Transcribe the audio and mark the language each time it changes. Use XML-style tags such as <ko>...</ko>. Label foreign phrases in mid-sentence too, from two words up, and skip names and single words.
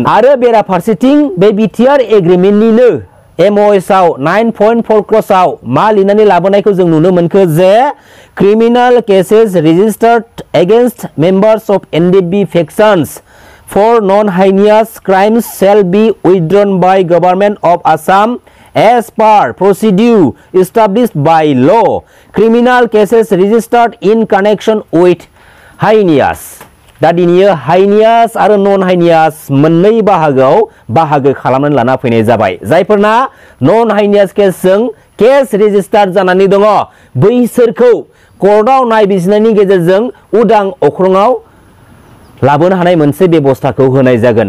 <brx>आरो बेराफारसेथिं बे बिटिआर एग्रिमेन्टनिनो MOSआव 9.4 क्लसआव मा लिरनानै लाबोनायखौ जों नुनो मोनखो जे</brx> <en>criminal cases registered against members of NDFB factions for non heinous crimes shall be withdrawn by Government of Assam as per procedure established by law. Criminal cases registered in connection with heinous.</en> <brx>दा दिनैयो हाइनियास आरो</brx> <en>non heinous</en> <brx>मोननै बाहागोआव बाहागो खालामनानै लाना फैनाय जाबाय। जायफोरना</brx> <en>non heinous</en> <brx>केसजों केस रेजिस्टार जानानै दङ बैसोरखौ कर्टआव नायबिजिरनायनि गेजेरजों उदां अख्राङाव लाबोनो हानाय मोनसे बेबस्थाखौ होनाय जागोन।</brx>